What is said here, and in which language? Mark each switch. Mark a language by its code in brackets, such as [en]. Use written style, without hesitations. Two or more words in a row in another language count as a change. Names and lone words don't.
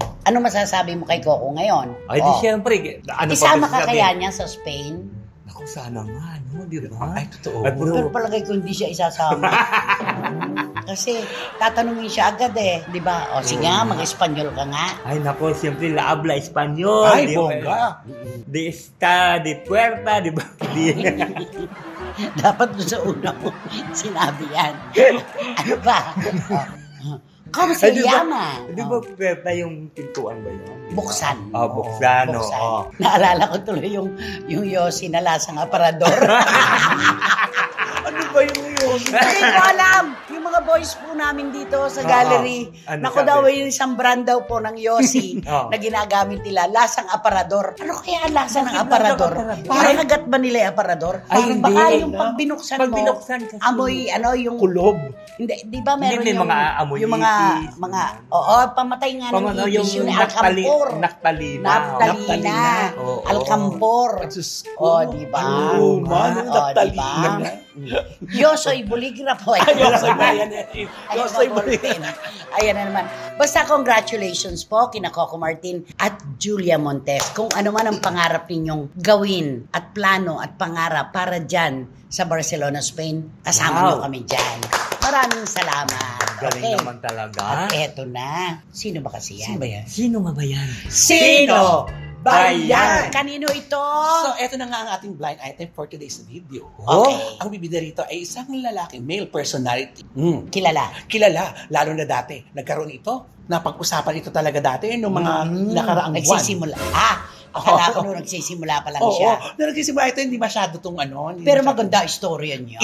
[tl] Ano masasabi mo kay Coco ngayon? Ay, di siyempre. Isama ka kaya niya sa Spain? Ako sana nga, di ba? Ay, totoo. Pero palagay ko hindi siya isasama. Kasi tatanungin siya agad di ba? O sige nga, mag-Espanyol ka nga. Ay, nako, siyempre, [es] la habla Espanyol. [tl] Ay, bongga. [es] De esta, de puerta, [tl] di ba? Dapat doon sa una mo sinabi yan. Ano ba? [es] Como se llama? [tl] Di ba puerta yung pintuan ba yun? Buksan. Buksan. Naalala ko tuloy yung Yossi na lasang aparador. Ano ba yung Yossi? Hindi ko alam. Yung mga boys po namin dito sa gallery, naku daw yung isang brand daw po ng Yossi na ginagamit nila, lasang aparador. Ano kaya ang lasa ng aparador? Parang ba nila yung aparador? Ay, hindi. Baka yung pag binuksan mo, kasi. amoy, yung... Kulob. Hindi, di ba meron Hindi, yung... mga amoy yung mga, pamatay nga ng ibis yun, alkampor. Naftalina. Alkampor. di ba? Naftalina. [es] Yosoy Boligrafo. Yosoy Boligrafo. [tl] Ayan na naman. Basta congratulations po kina Coco Martin at Julia Montes. Kung ano man ang pangarap ninyong gawin at plano at pangarap para dyan sa Barcelona, Spain, kasama nyo kami dyan. Maraming salamat. Galing naman talaga. At eto na. Sino ba kasi yan? Sino ba yan? Sino ba yan? Kanino ito? So, eto na nga ang ating [en] blind item for today's video. [tl] Okay. Ang bibida rito ay isang lalaki, [en] male personality. [tl] Kilala. Lalo na dati. Nagkaroon ito. Napag-usapan ito talaga dati nung mga nakaraang buwan. Nagsisimula. Akala ko nung nagsisimula pa lang siya. Nung nagsisimula ito, hindi masyado itong Pero maganda istorya niya.